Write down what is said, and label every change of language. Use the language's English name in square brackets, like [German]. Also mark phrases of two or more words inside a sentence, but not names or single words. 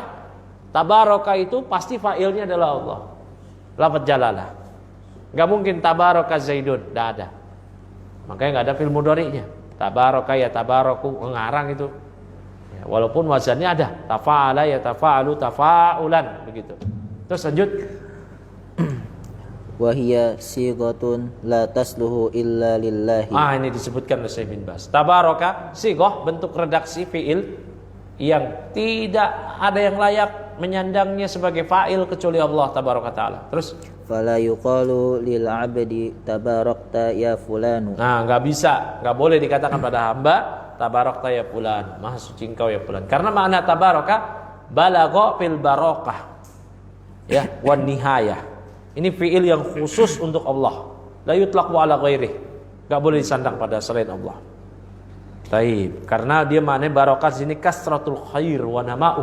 [Indonesian] Tabaraka itu pasti fa'ilnya adalah Allah. Lafaz jalalah. Enggak mungkin [Arabic] تبارك زيد, [Indonesian] enggak ada. Makanya enggak ada fi'il mudhari'nya. [Arabic] تبارك يتبارك, [Indonesian] ngarang itu. Ya, walaupun wazannya ada, [Arabic] تفاعل يتفاعل تفاعلا [Indonesian] begitu. Terus lanjut. [Arabic] وهي صيغة لا تصلح إلا لله. [Indonesian] Ini disebutkan oleh Syekh bin Baz. Tabaraka sighah, bentuk redaksi fi'il yang tidak ada yang layak menyandangnya sebagai fa'il kecuali [Arabic] الله تبارك وتعالى. [Indonesian] Terus [Arabic] فلا يقال للعبد تباركت يا فلان. [Indonesian] Enggak bisa, enggak boleh dikatakan pada hamba [Arabic] تباركت يا فلان, [Indonesian] maha suci engkau ya fulan. Karena makna [Arabic] تبارك بالغ في البركة. Ya, والنهاية. [Indonesian] Ini fi'il yang khusus untuk Allah. [Arabic] لا يطلق على غيره. [Indonesian] Enggak boleh disandang pada selain Allah. Taib, karena dia maknanya barakah sini [Arabic] كثرة الخير والنماء.